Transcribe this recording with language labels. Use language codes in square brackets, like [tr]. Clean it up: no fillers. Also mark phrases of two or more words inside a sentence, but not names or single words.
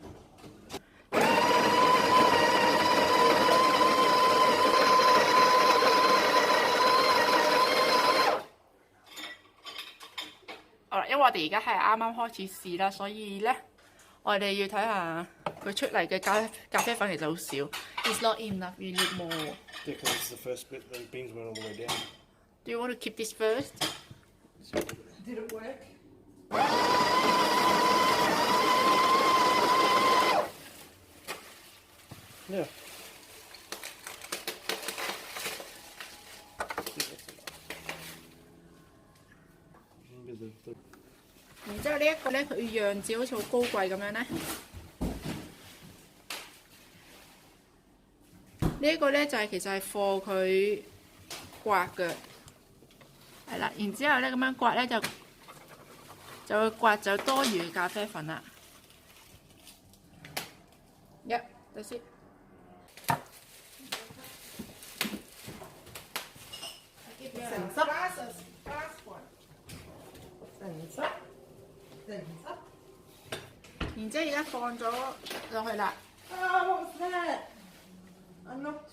[yue] 好啦，因為我哋而家係啱啱開始試啦，所以咧我哋要睇下佢出嚟嘅咖啡粉其實好少。 [en] It's not enough. You need more. Yeah, because it's the first bit, the beans went all the way down. Do you want to keep this first? Did it work? Yeah. [yue] 然之後呢一個咧，佢樣子好似好高貴咁樣咧。呢一個咧就係其實係貨佢刮嘅，係啦。然之後咧咁樣刮咧就會刮走多餘嘅咖啡粉啦。 [en] that's it。 [yue] 成濕，然之後而家放咗落去啦。 [en] Ah, what was that? I knocked.